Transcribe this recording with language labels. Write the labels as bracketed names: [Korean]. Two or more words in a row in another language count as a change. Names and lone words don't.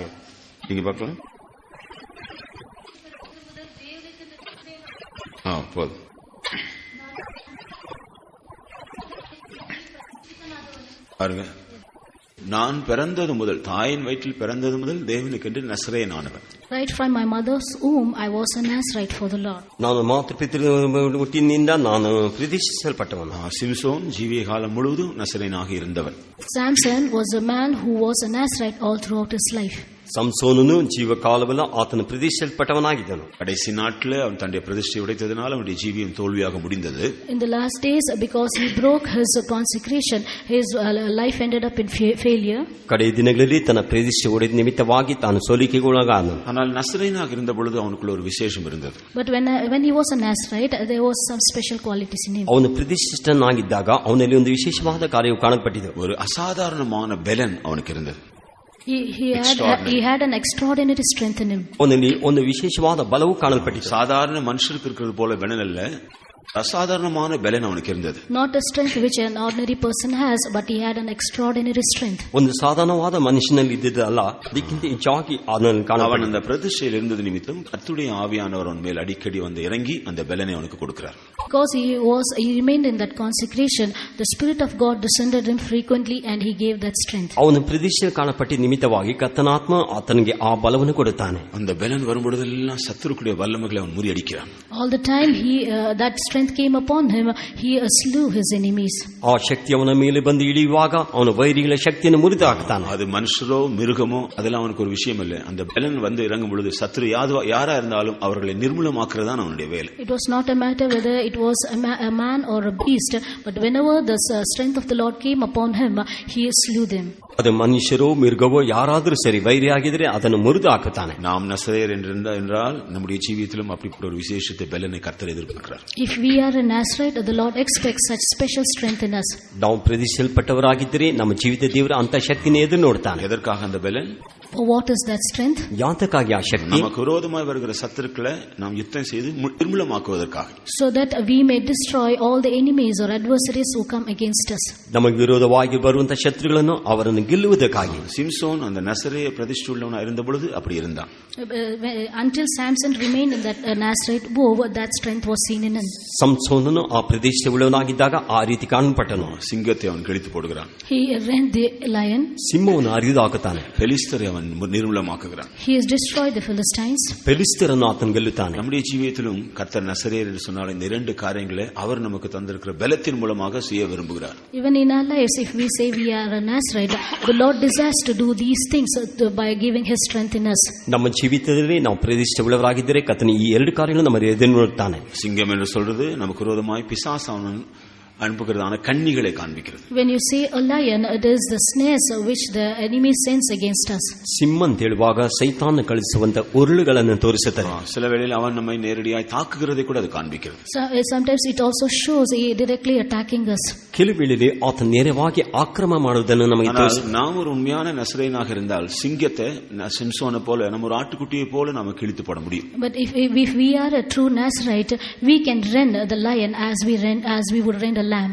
[Tamil] நீங்க பார்க்கலாம். போதும். பாருங்க, நான் பிறந்தது முதல், தாயின் வயிற்றில் பிறந்தது முதல் தேவனுக்கென்று நசரேயன் ஆனவன். [English] Right from my mother's womb I was a Nazarite for the Lord. [Kannada] ನಾನು ಮಾತೃಪಿತೃ ಹುಟ್ಟಿನಿಂದ ನಾನು ಪ್ರತಿಷ್ಠಿಸಲ್ಪಟ್ಟವನು. [Tamil] சிம்சோன் ஜீவிய காலம் முழுவதும் நசரேயனாக இருந்தவன். [English] Samson was a man who was a Nazarite all throughout his life. [Kannada] ಸಂಸೋನನು ಜೀವಕಾಲವೆಲ್ಲ ಆತನು ಪ್ರತಿಷ್ಠಿಸಲ್ಪಟ್ಟವನಾಗಿದ್ದನು. [Tamil] கடைசி நாட்கள் அவன் தன்னுடைய பிரதிஷ்டை உடைத்ததனால் அவனுடைய ஜீவியம் தோல்வியாக முடிந்தது. [English] In the last days, because he broke his consecration, his life ended up in failure. [Kannada] ಕಡೆಯ ದಿನಗಳಲ್ಲಿ ತನ್ನ ಪ್ರತಿಷ್ಠೆ ಒಡೆದ ನಿಮಿತ್ತವಾಗಿ ತಾನು ಸೋಲಿಕೆಗೊಳಗಾದನು. [Tamil] ஆனால் நசரேயனாக இருந்த பொழுது அவனுக்குள்ள ஒரு விசேஷம் இருந்தது. [English] But when he was a Nazarite, there was some special qualities in him. [Kannada] ಅವನು ಪ್ರತಿಷ್ಠಿತನಾಗಿದ್ದಾಗ ಅವನಲ್ಲಿ ಒಂದು ವಿಶೇಷವಾದ ಕಾರ್ಯವು ಕಾಣಲ್ಪಟ್ಟಿದೆ. [Tamil] ஒரு அசாதாரணமான பலன் அவனுக்கு இருந்தது. [English] He had an extraordinary strength in him. [Kannada] ಅವನಲ್ಲಿ ಒಂದು ವಿಶೇಷವಾದ ಬಲವು ಕಾಣಲ್ಪಟ್ಟಿದೆ. [Tamil] சாதாரண மனுஷருக்கு இருக்கிறது போல பலன் அல்ல, அசாதாரணமான பலன் அவனுக்கு இருந்தது. [English] Not a strength which an ordinary person has, but he had an extraordinary strength. [Kannada] ಒಂದು ಸಾಧಾರಣವಾದ ಮನುಷ್ಯನಲ್ಲಿ ಇದ್ದದಲ್ಲ, ಅದಕ್ಕಿಂತ ಹೆಚ್ಚಾಗಿ ಅವನಲ್ಲಿ ಕಾಣಲ್ಪಟ್ಟಿದೆ. [Tamil] அவன் அந்த பிரதிஷ்டையில் இருந்தது நிமித்தம் கர்த்தருடைய ஆவியானவர் அவன் மேல் அடிக்கடி வந்து இறங்கி அந்த பலனை அவனுக்கு கொடுக்கிறார். [English] Because he remained in that consecration, the Spirit of God descended him frequently and he gave that strength. [Kannada] ಅವನು ಪ್ರತಿಷ್ಠೆ ಕಾಣಪಟ್ಟ ನಿಮಿತ್ತವಾಗಿ ಕರ್ತನಾತ್ಮ ಆತನಿಗೆ ಆ ಬಲವನ್ನು ಕೊಡುತ್ತಾನೆ. [Tamil] அந்த பலன் வரும்பொழுதெல்லாம் சத்துருக்குடைய வல்லமைகளை அவன் முறியடிக்கிறான். [English] All the time that strength came upon him, he slew his enemies. [Kannada] ಆ ಶಕ್ತಿ ಅವನ ಮೇಲೆ ಬಂದು ಇಳಿಯುವಾಗ ಅವನ ವೈರಿಗಳ ಶಕ್ತಿಯನ್ನು ಮುರಿದು ಹಾಕ್ತಾನೆ. [Tamil] அது மனுஷரோ மிருகமோ அதெல்லாம் அவனுக்கு ஒரு விஷயம் இல்லை. அந்த பலன் வந்து இறங்கும் பொழுது சத்துரு யாரா இருந்தாலும் அவர்களை நிர்மூலமாக்குறதுதான் அவனுடைய வேலை. [English] It was not a matter whether it was a man or a beast, but whenever the strength of the Lord came upon him, he slew them. [Kannada] ಅದು ಮನುಷ್ಯರೋ ಮಿರ್ಗವೋ ಯಾರಾದರೂ ಸರಿ ವೈರಿಯಾಗಿದ್ರೆ ಅದನ್ನು ಮುರಿದು ಹಾಕುತ್ತಾನೆ. [Tamil] நாம் நசரேயர் என்றால் நம்முடைய ஜீவியத்திலும் அப்படிப்பட்ட ஒரு விசேஷத்தை பலனை கர்த்தர் எதிர்பார்க்கிறார். [English] If we are a Nazarite, the Lord expects such special strength in us. [Kannada] ನಾವು ಪ್ರತಿಷ್ಠಿಸಲ್ಪಟ್ಟವರಾಗಿದ್ದರೆ ನಮ್ಮ ಜೀವಿತ ದೇವರ ಅಂತ ಶಕ್ತಿನೇ ಎದುರು ನೋಡ್ತಾನೆ. [Tamil] எதற்காக அந்த பலன்? [English] For what is that strength? [Kannada] ಯಾತಕ್ಕಾಗಿ ಆ ಶಕ್ತಿ? [Tamil] நமக்கு விரோதமாய் வருகிற சத்துருக்களை நாம் யுத்தம் செய்து நிர்மூலமாக்குவதற்காக. [English] So that we may destroy all the enemies or adversaries who come against us. [Kannada] ನಮಗೆ ವಿರೋಧವಾಗಿ ಬರುವಂತ ಶತ್ರುಗಳನ್ನು ಅವರನ್ನು ಗೆಲ್ಲುವುದಕ್ಕಾಗಿ. [Tamil] சிம்சோன் அந்த நசரேய பிரதிஷ்டை உள்ளவனாக இருந்த பொழுது அப்படி இருந்தான். [English] Until Samson remained in that Nazarite vow, that strength was seen in him. [Kannada] ಸಂಸೋನನು ಆ ಪ್ರತಿಷ್ಠೆ ಉಳ್ಳವನಾಗಿದ್ದಾಗ ಆ ರೀತಿ ಕಾಣಲ್ಪಟ್ಟನು. [Tamil] சிங்கத்தை அவன் கிழித்து போடுகிறான். [English] He rent the lion. [Kannada] ಸಿಂಹವನ್ನು ಹರಿದು ಹಾಕುತ್ತಾನೆ. [Tamil] பெலிஸ்தரை அவன் நிர்மூலமாக்குகிறான். [English] He has destroyed the Philistines. [Kannada] பெலிஸ்தರನ್ನು ಆತನು ಗೆಲ್ಲುತ್ತಾನೆ. [Tamil] நம்முடைய ஜீவியத்திலும் கர்த்தர் நசரேயர் என்று சொன்னால் இந்த 2 2 காரியங்களை அவர் நமக்கு தந்திருக்கிற பலத்தின் மூலமாக செய்ய விரும்புகிறார். [English] Even in our lives, if we say we are a Nazarite, the Lord desires to do these things by giving His strength in us. [Kannada] ನಮ್ಮ ಜೀವಿತದಲ್ಲಿ ನಾವು ಪ್ರತಿಷ್ಠೆ ಉಳ್ಳವರಾಗಿದ್ದರೆ ಕರ್ತನ ಈ 2 ಕಾರ್ಯಗಳನ್ನು ನಮ್ಮ ಎದುರಿಡುತ್ತಾನೆ. [Tamil] சிங்கம் என்று சொல்றது நமக்கு விரோதமாய் பிசாசானவன் அனுப்புகிறதான கண்ணிகளை காண்பிக்கிறது. [English] When you say a lion, it is the snares which the enemy sends against us. [Kannada] ಸಿಂಹ ಅಂತ ಹೇಳುವಾಗ ಸೈತಾನ ಕಳಿಸುವಂತ ಉರುಳುಗಳನ್ನು ತೋರಿಸುತ್ತದೆ. [Tamil] சில வேளையில் அவன் நம்மை நேரடியாய் தாக்குகிறதை கூட அது காண்பிக்கிறது. [English] Sometimes it also shows he directly attacking us. [Kannada] ಕೆಲವು ವೇಳೆಯಲ್ಲಿ ಆತ ನೇರವಾಗಿ ಆಕ್ರಮ ಮಾಡುವುದನ್ನು ನಮಗೆ ತೋರಿಸುತ್ತದೆ. [Tamil] நாம் ஒரு உண்மையான நசரேயனாக இருந்தால் சிங்கத்தை சிம்சோனை போல நம்ம ஒரு ஆட்டுக்குட்டியை போல நாம கிழித்து போட முடியும். [English] But if we are a true Nazarite, we can rend the lion as we would rend a lamb.